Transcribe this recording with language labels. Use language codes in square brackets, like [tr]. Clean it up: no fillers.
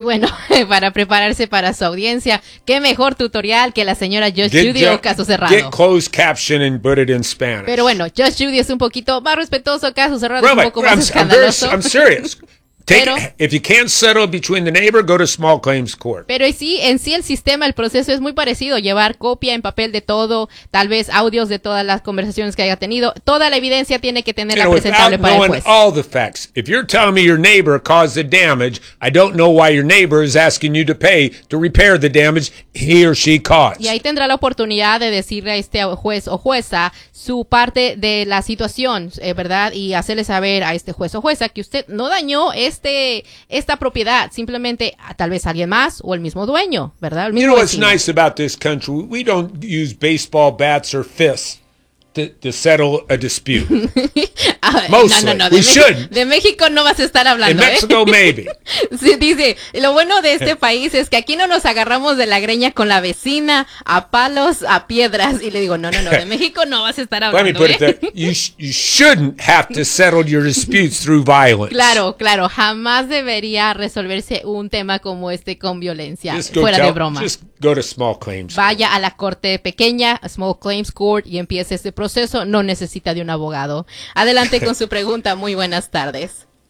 [es] Bueno, para prepararse para su audiencia, qué mejor tutorial que la señora Just Judy de Caso Cerrado. [en] Get closed caption and put it in Spanish. [es] Pero bueno, Just Judy es un poquito más respetuoso, Caso Cerrado es un poco más escandaloso. [en] I'm serious. Pero, if you can't settle between the neighbor, go to small claims court. [es] Pero sí, en sí el sistema, el proceso es muy parecido. Llevar copia en papel de todo, tal vez audios de todas las conversaciones que haya tenido. Toda la evidencia tiene que tenerla presentable para el juez. [en] All the facts. If you're telling me your neighbor caused the damage, I don't know why your neighbor is asking you to pay to repair the damage he or she caused. [es] Y ahí tendrá la oportunidad de decirle a este juez o jueza su parte de la situación, ¿verdad? Y hacerle saber a este juez o jueza que usted no dañó esta propiedad, simplemente tal vez alguien más o el mismo dueño, ¿verdad? El mismo [en] vecino. You know what's nice about this country? We don't use baseball bats or fists to settle a dispute. Mostly. No, no, no. We should. [es] De México no vas a estar hablando. [en] In Mexico, maybe. [es] Sí, dice, lo bueno de este país es que aquí no nos agarramos de la greña con la vecina, a palos, a piedras. Y le digo, no, no, no, de México no vas a estar hablando. [en] Let me put it there. You shouldn't have to settle your disputes through violence. [es] Claro, claro. Jamás debería resolverse un tema como este con violencia. Fuera de broma. [en] Just go to small claims. [es] Vaya a la corte pequeña, a small claims court, y empiece este proceso. No necesita de un abogado. Adelante con su pregunta. Muy buenas tardes.